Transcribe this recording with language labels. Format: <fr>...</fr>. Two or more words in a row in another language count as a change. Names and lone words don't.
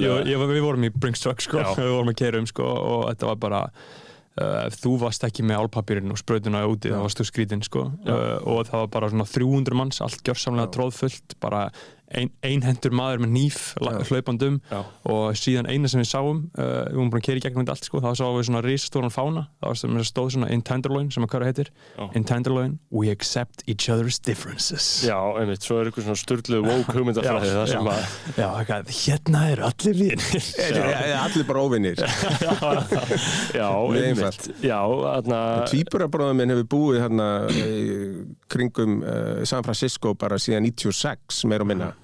<is>Við vorum í Brinks Truck sko, við vorum að keyra sko og þetta var bara ef þú varst ekki með álpapírinn og sprautuna úti þá varst þú skrítinn sko og það var bara svona 300 manns allt gjörsamlega tróðfullt bara einhentur maður með hníf hlaupandum og síðan eina sem við sáum við vorum búin að keyra í gegnum þetta allt sko þá sáum við svona risastóran fána það stóð svona</is> <en>in Tenderloin</en> <is>sem að hverja heitir</is> <en>in Tenderloin we accept each other's differences.</en> <is>Já, einmitt, svo er eitthvað svona sturgluð woke hugmyndafræði það sem að hérna eru allir vinir allir bara óvinir Já, einmitt Tvíburabróðir minn hefur búið hérna kringum San Francisco bara síðan 96 meira og minna</is>